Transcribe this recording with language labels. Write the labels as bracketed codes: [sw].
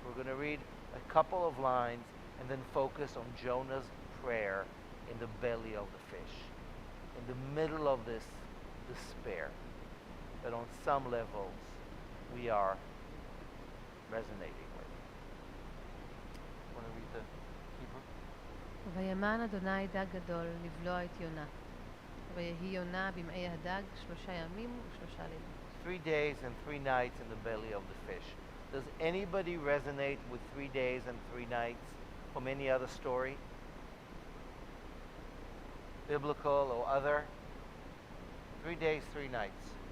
[en] We're going to read a couple of lines and then focus on Jonah's prayer in the belly of the fish, in the middle of this despair that on some levels we are resonating with. Want to read the Hebrew? [he] וימן אדוני דג גדול לבלוע את יונה. ויהי יונה במעי הדג 3 ימים ו3 לילות. [en] 3 days and 3 nights in the belly of the fish. Does anybody resonate with 3 days and 3 nights from any other story? Biblical or other? 3 days, 3 nights.